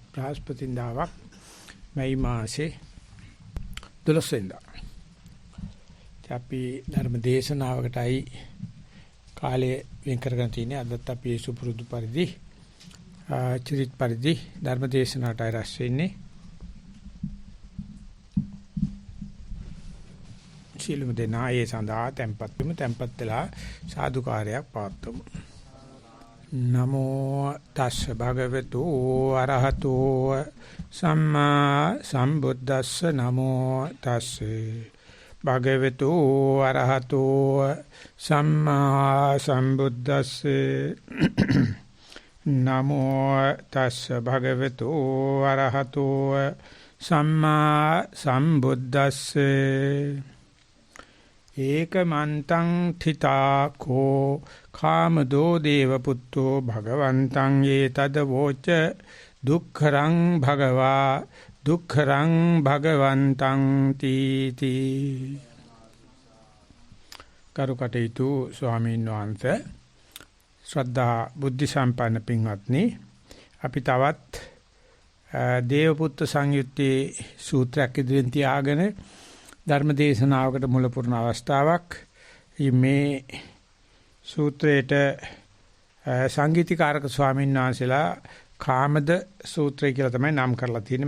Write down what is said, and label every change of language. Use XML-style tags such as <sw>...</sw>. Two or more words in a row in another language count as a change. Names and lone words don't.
<si>බ්‍රහස්පතින්දාවක් මේ මාසේ 12 වෙනිදා අපි ධර්ම දේශනාවකටයි කාලය වෙන් කරගෙන තින්නේ අදත් අපි සුපුරුදු පරිදි චරිත පරිදි ධර්ම දේශනාවටයි රැස් වෙන්නේ සියලුම දෙනා ඒ සඳහා tempත් වෙලා සාදුකාරයක් පවත්වමු.</si> <pi>නමෝ තස්ස භගවතු අරහතෝ සම්මා සම්බුද්දස්ස නමෝ තස්ස භගවතු අරහතෝ සම්මා සම්බුද්දස්ස නමෝ තස්ස භගවතු අරහතෝ සම්මා සම්බුද්දස්ස ඒකමන්තං තිතාකෝ කාමදෝ දේවපුත්තෝ භගවන්තං ඒතද වෝච දුක්ඛරං භගවා දුක්ඛරං භගවන්තං තීති</pi> <si>කරුකටේතු ස්වාමීන් වහන්සේ ශ්‍රද්ධා බුද්ධ සම්පන්න පින්වත්නි අපි තවත් දේවපුත්ත සංයුත්තේ සූත්‍රයක් ඉදිරියෙන් තියාගෙන ධර්ම දේශනාවකට මුල පුරන අවස්ථාවක් මේ සූත්‍රයේට සංගීතීකාරක ස්වාමීන් වහන්සේලා කාමද සූත්‍රය කියලා තමයි නම් කරලා තියෙන්නේ.</si>